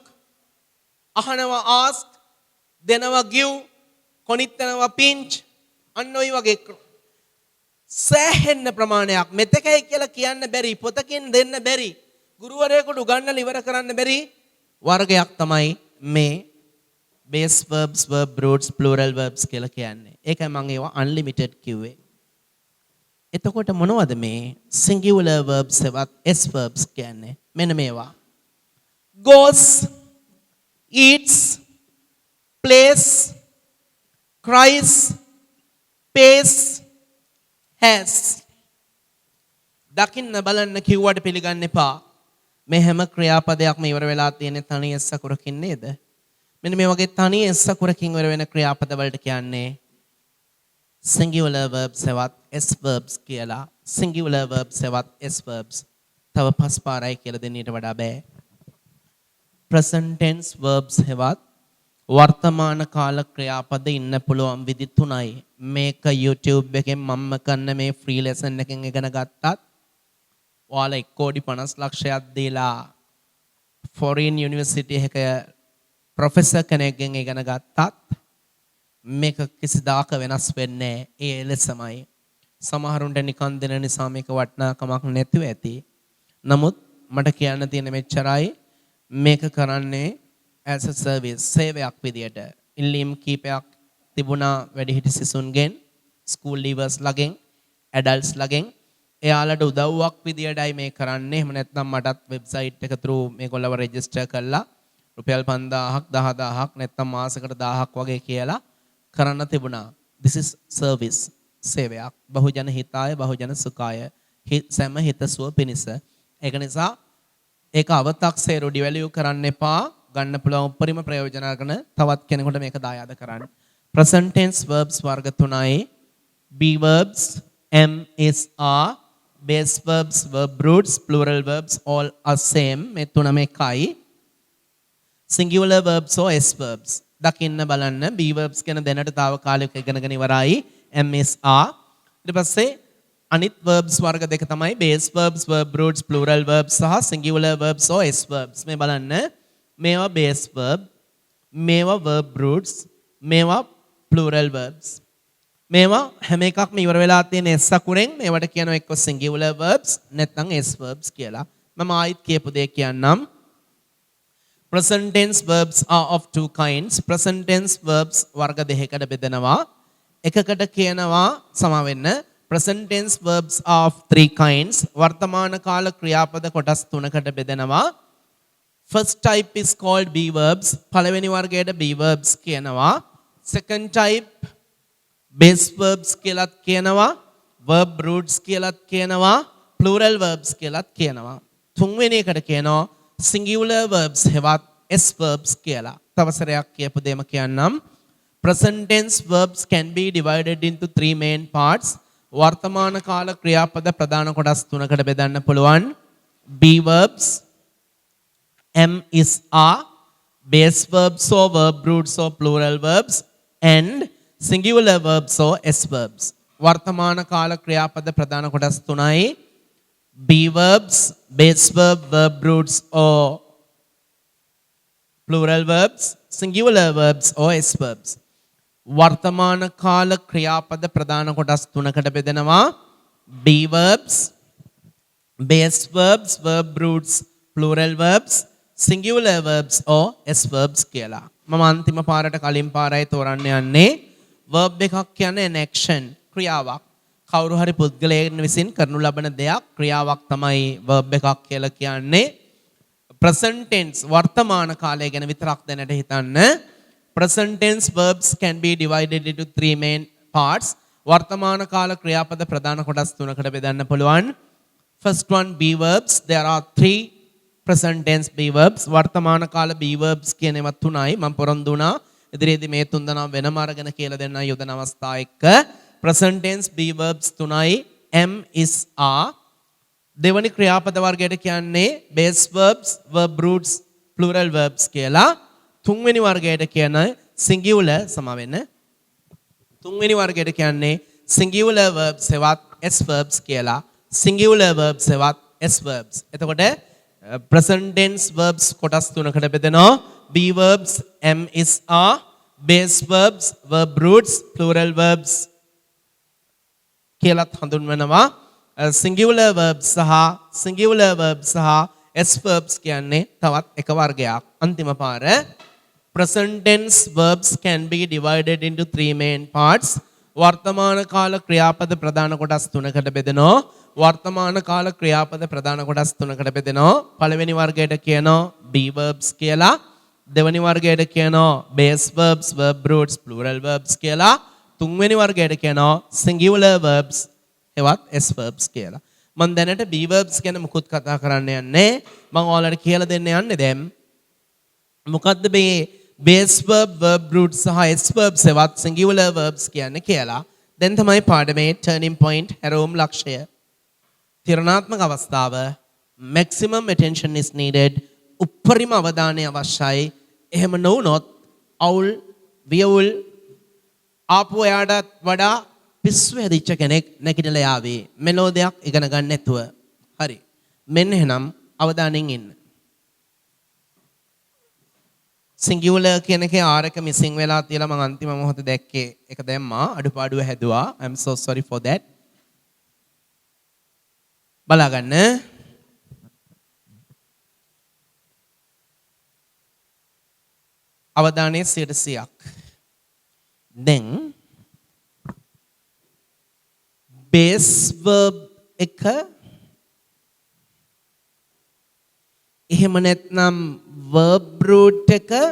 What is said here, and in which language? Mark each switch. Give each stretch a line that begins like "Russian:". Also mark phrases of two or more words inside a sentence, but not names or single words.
Sinhala: අහනවා ask. දෙනවා give. කොනිටනවා pinch. අන්න ඔය වගේ සෑහෙන ප්‍රමාණයක් මෙතකයි කියලා කියන්න බැරි පොතකින් දෙන්න බැරි ගුරුවරයෙකුට උගන්වලා ඉවර කරන්න බැරි වර්ගයක් තමයි මේ
English: base verbs verb roots plural verbs
Sinhala: කියලා කියන්නේ. ඒකයි මම ඒවා unlimited කිව්වේ. එතකොට මොනවද මේ
English: singular verbs
Sinhala: එවත්
English: s verbs
Sinhala: කියන්නේ? මෙන්න මේවා.
English: goes, eats, plays, cries, pays, has.
Sinhala: දකින්න බලන්න කිව්වට පිළිගන්න එපා. මේ හැම ක්‍රියාපදයක්ම ඉවර වෙලා තියෙන තනි s අකුරකින් නේද? මෙන්න මේ වගේ තනි s අකුරකින් ඉවර වෙන ක්‍රියාපද වලට කියන්නේ
English: singular verbs
Sinhala: එවත්
English: s verbs
Sinhala: කියලා.
English: singular verbs
Sinhala: එවත්
English: s verbs.
Sinhala: තව පස් පාරයි කියලා දෙන්න ඊට වඩා බෑ.
English: present tense verbs
Sinhala: එවත් වර්තමාන කාල ක්‍රියාපද ඉන්න පුළුවන් විදි තුනයි. මේක YouTube එකෙන් මම කරන මේ
English: free lesson
Sinhala: එකෙන් ඉගෙන ගත්තත් ඔයාලා 1,50 ලක්ෂයක් දීලා
English: foreign university
Sinhala: එකක ප්‍රොෆෙසර් කෙනෙක්ගෙන් ඉගෙන ගත්තත් මේක කිසිදාක වෙනස් වෙන්නේ නැහැ. ඒ ලෙසමයි. සමහරුන්ට නිකන් දෙන නිසා මේක වටිනාකමක් නැතිව ඇති. නමුත් මට කියන්න තියෙන මෙච්චරයි මේක කරන්නේ
English: as a service
Sinhala: සේවයක් විදියට. ඉල්ලීම් කීපයක් තිබුණා වැඩිහිටි සිසුන්ගෙන්,
English: school leavers
Sinhala: ලගෙන්, ඇඩල්ට්ස් ලගෙන්. එයාලට උදව්වක් විදියටයි මේ කරන්නේ. එහෙම නැත්නම් මටත් වෙබ්සයිට් එක through මේගොල්ලව රෙජිස්ටර් කරලා රුපියල් 5000ක් 10000ක් නැත්නම් මාසෙකට 1000ක් වගේ කියලා කරන්න තිබුණා.
English: this is service
Sinhala: සේවයක්.
Pali: බහුජන හිතාය බහුජන සුඛාය.
Sinhala: සෑම හිතසුව පිණිස. ඒක නිසා ඒක අව탁සේරු ඩිවැලියු කරන්න එපා. ගන්න පුළුවන් උපරිම ප්‍රයෝජන අරගෙන තවත් කෙනෙකුට මේක දායාද කරන්න.
English: present tense verbs
Sinhala: වර්ග තුනයි.
English: be verbs, am, is, are, base verbs, verb roots, plural verbs all are same.
Sinhala: මේ තුනම එකයි.
English: singular verbs or s verbs.
Sinhala: දකින්න බලන්න
English: be verbs
Sinhala: කියන දැනට తాවකාලික ඉගෙනගෙන ඉවරයි.
English: am, is, are.
Sinhala: ඊට පස්සේ අනිත් verbs වර්ග දෙක තමයි
English: base verbs, verb roots, plural verbs
Sinhala: සහ
English: singular verbs or s verbs.
Sinhala: මේ බලන්න මේවා
English: base verb,
Sinhala: මේවා
English: verb roots,
Sinhala: මේවා
English: plural verbs.
Sinhala: මේවා හැම එකක්ම ඉවර වෙලා තියෙන s අකුරෙන් මේවට කියනවා එක්ක
English: singular verbs
Sinhala: නැත්නම්
English: s verbs
Sinhala: කියලා. මම ආයිත් කියපු දෙයක් කියන්නම්.
English: present tense verbs are of two kinds. present tense verbs
Sinhala: වර්ග දෙකකට බෙදෙනවා. එකකට කියනවා සමා වෙන්න
English: present tense verbs are of three kinds.
Sinhala: වර්තමාන කාල ක්‍රියාපද කොටස් තුනකට බෙදෙනවා.
English: first type is called be verbs.
Sinhala: පළවෙනි වර්ගයට
English: be verbs
Sinhala: කියනවා.
English: second type base verbs
Sinhala: කියලාත් කියනවා.
English: verb roots
Sinhala: කියලාත් කියනවා.
English: plural verbs
Sinhala: කියලාත් කියනවා. තුන්වෙනි එකට කියනවා
English: singular verbs
Sinhala: හෙවත්
English: s verbs
Sinhala: කියලා. තව සරයක් කියපු දෙයම කියන්නම්.
English: present tense verbs can be divided into three main parts.
Sinhala: වර්තමාන කාල ක්‍රියාපද ප්‍රධාන කොටස් තුනකට බෙදන්න පුළුවන්.
English: be verbs, am, is, are, base verbs or verb roots or plural verbs, and singular verbs or s verbs.
Sinhala: වර්තමාන කාල ක්‍රියාපද ප්‍රධාන කොටස් තුනයි.
English: be verbs, base verb, verb roots or plural verbs, singular verbs or s verbs.
Sinhala: වර්තමාන කාල ක්‍රියාපද ප්‍රධාන කොටස් තුනකට බෙදෙනවා.
English: be verbs, base verbs, verb roots, plural verbs, singular verbs or s verbs කියලා.
Sinhala: මම අන්තිම පාරට කලින් පාරයි තෝරන්න යන්නේ. verb එකක් කියන්නේ
English: an action
Sinhala: ක්‍රියාවක්. කවුරු හරි පුද්ගලයන් විසින් කරනු ලබන දෙයක් ක්‍රියාවක් තමයි verb එකක් කියලා කියන්නේ.
English: present tense
Sinhala: වර්තමාන කාලය ගැන විතරක් දැනට හිතන්න.
English: present tense verbs can be divided into three main parts.
Sinhala: වර්තමාන කාල ක්‍රියාපද ප්‍රධාන කොටස් තුනකට බෙදන්න පුළුවන්.
English: First one be verbs. There are three present tense be verbs.
Sinhala: වර්තමාන කාල
English: be verbs
Sinhala: කියන ඒවා තුනයි මම පොරොන්දු වුණා. ඉදිරියේදී මේ තුන් දෙනා වෙනම අරගෙන කියලා දෙන්න යොදන අවස්ථා එක්ක
English: present tense be verbs
Sinhala: තුනයි
English: am is are.
Sinhala: දෙවනි ක්‍රියාපද වර්ගයට කියන්නේ
English: base verbs, verb roots, plural verbs
Sinhala: කියලා. තුන්වෙනි වර්ගයට කියන්නේ singular සම වෙන්න. තුන්වෙනි වර්ගයට කියන්නේ
English: singular verbs
Sinhala: එවත්
English: s verbs
Sinhala: කියලා.
English: singular verbs
Sinhala: එවත්
English: s verbs.
Sinhala: එතකොට
English: present tense verbs
Sinhala: කොටස් තුනකට බෙදෙනවා.
English: be verbs, am is are, base verbs, verb roots, plural verbs
Sinhala: කියලාත් හඳුන්වනවා.
English: singular verbs
Sinhala: සහ
English: s verbs
Sinhala: කියන්නේ තවත් එක වර්ගයක්. අන්තිම පාර
English: present tense verbs can be divided into three main parts.
Sinhala: වර්තමාන කාල ක්‍රියාපද ප්‍රධාන කොටස් තුනකට බෙදෙනවා. වර්තමාන කාල ක්‍රියාපද ප්‍රධාන කොටස් තුනකට බෙදෙනවා. පළවෙනි වර්ගයට කියනවා
English: be verbs
Sinhala: කියලා. දෙවෙනි වර්ගයට කියනවා
English: base verbs, verb roots, plural verbs
Sinhala: කියලා. තුන්වෙනි වර්ගයට කියනවා
English: singular verbs
Sinhala: එවත්
English: s verbs
Sinhala: කියලා. මම දැනට
English: be verbs
Sinhala: ගැන මුකුත් කතා කරන්න යන්නේ. මම ඔයාලට කියලා දෙන්න යන්නේ දැන් මොකද්ද මේ
English: base verb, verb root
Sinhala: සහ
English: s verbs
Sinhala: එවත්
English: singular verbs
Sinhala: කියන්නේ කියලා. දැන් තමයි පාඩමේ
English: turning point
Sinhala: හැරවුම් ලක්ෂය. තිරණාත්මක අවස්ථාව
English: maximum attention is needed.
Sinhala: උපරිම අවධානය අවශ්‍යයි. එහෙම නොවුනොත් අවුල් වියවුල් ආපු එයාටත් වඩා පිස්සු හැදිච්ච කෙනෙක් නැගිටලා යාවේ. මෙලෝඩියක් ඉගෙන ගන්න නැතුව. හරි. මෙන්න එහෙනම් අවධානයෙන් ඉන්න. singular කියන එකේ r එක missing වෙලා තියලා මම අන්තිම මොහොතේ දැක්කේ. ඒක දැම්මා. අඩුපාඩුව හැදුවා.
English: I'm so sorry for that.
Sinhala: බලාගන්න. අවධානයේ 100%ක්. දැන්
English: base verb
Sinhala: එක එහෙම නැත්නම්
English: verb root
Sinhala: එක